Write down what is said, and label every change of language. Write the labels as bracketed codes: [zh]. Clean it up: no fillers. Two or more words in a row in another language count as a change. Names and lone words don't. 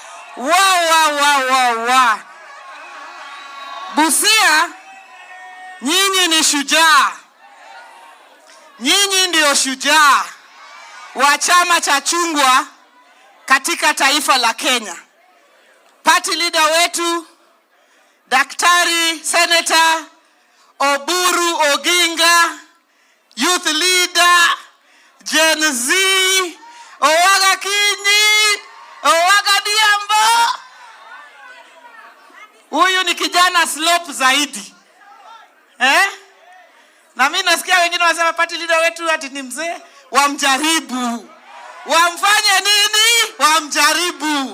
[sw] Wa. Busia, nyinyi ni shujaa. Nyinyi ndio shujaa wa chama cha chungwa katika taifa la Kenya. [en] Party leader [sw] wetu Daktari Senator Oburu Odinga, [en] youth leader Gen Z, [sw] Owaga Kinyi, Owaga Diambo. Huyu ni kijana slope zaidi. Na mimi nasikia wengine wanasema [en] party leader [sw] wetu ati ni mzee. Wamjaribu. Wamfanye nini? Wamjaribu.